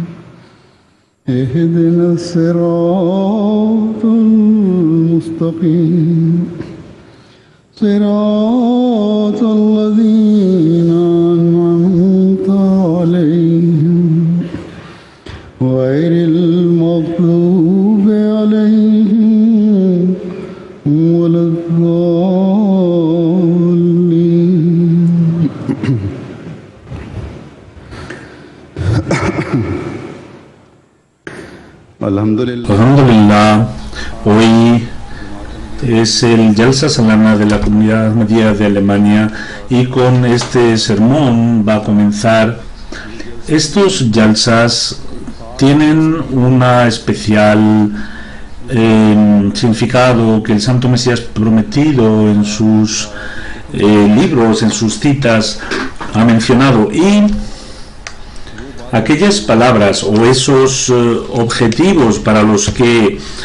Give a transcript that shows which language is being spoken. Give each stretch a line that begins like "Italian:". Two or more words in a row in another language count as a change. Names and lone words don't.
Arabic: اهدنا الصراط المستقيم صراط الذين أنعمت عليهم غير المغضوب عليهم ولا الضالين.
Spanish: Alhamdulillah, hoy es el Jalsa Salana de la Comunidad Ahmadiyya de Alemania y con este sermón va a comenzar. Estos Jalsas tienen una especial significado que el Santo Mesías prometido en sus libros, en sus citas, ha mencionado, y aquellas palabras o esos objetivos para los que